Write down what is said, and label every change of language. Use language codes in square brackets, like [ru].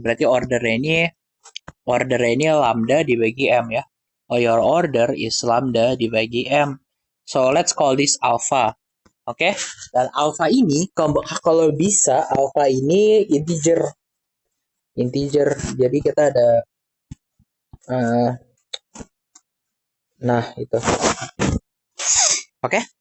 [id] Berarti ordernya ini lambda dibagi M ya. [en] Oh, your order is lambda dibagi M. So let's call this alpha. Oke? [id] Dan alpha ini kalau bisa alpha ini integer. Jadi kita ada nah itu. Oke?